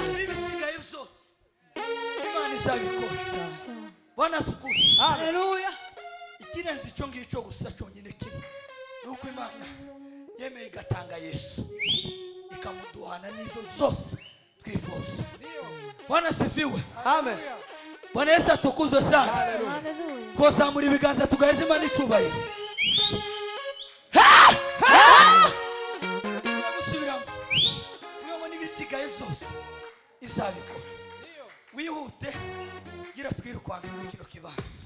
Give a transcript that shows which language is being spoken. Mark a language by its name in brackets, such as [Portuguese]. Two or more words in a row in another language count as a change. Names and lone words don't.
[Kinyarwanda] Ibisigaye byose Imana izabikora. [Swahili] Bwana tukuzwe. Haleluya. [Kinyarwanda] Ikirenze icyo ngicyo gusa cyonyine kimwe nuko Imana yemeye igatanga Yesu ikamuduhana n'izo zose twifuza. [Swahili] Bwana sifiwe. Amen. Bwana Yesu atukuzwe sana. Haleluya. [Kinyarwanda] Kozamura ibiganza tugaheza Imana icyubahiro. Izabikora. [Rundi] wihute gira twirukanka muri kino kibanza.